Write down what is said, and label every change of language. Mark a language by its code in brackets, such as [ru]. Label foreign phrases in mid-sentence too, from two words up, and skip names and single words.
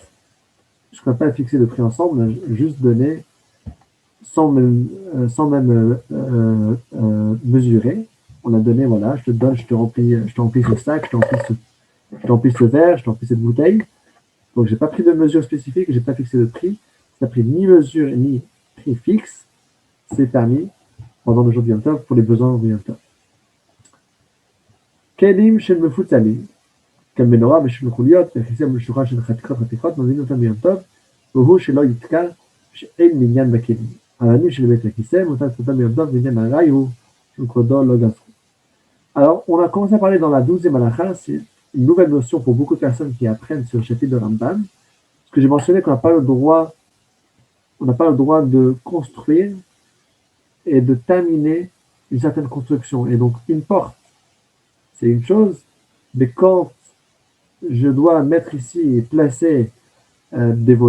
[fr] Je ne peux pas fixer de prix ensemble, juste donner sans même mesurer. On a donné, voilà, je te donne, je te remplis ce sac, je te remplis ce verre, je te remplis cette bouteille. Donc, j'ai pas pris de mesure spécifique, j'ai pas fixé de prix. Ça n'a pris ni mesure ni prix fixe. C'est permis pendant le jour du Yom Tov pour les besoins du Yom Tov. [he] כלים של מפוצלים, כמנורה ושל חוליות, וכיסא משולחן של חתיכות, מביאים אותם ביום טוב, והוא שלא יתקע, שאין מניין בכלים. העניינים של בית הכיסא, מותר לצאתם ביום טוב, ועניין הרי הוא, שכבודו לא גזרו. [fr] Alors, on a commencé à parler dans la 12e halakha, c'est une nouvelle notion pour beaucoup de personnes qui apprennent sur le chapitre de Rambam, parce que j'ai mentionné qu'on n'a pas le droit de construire et de terminer une certaine construction. Et donc, une porte, c'est une chose, mais quand je dois mettre ici et placer des volets.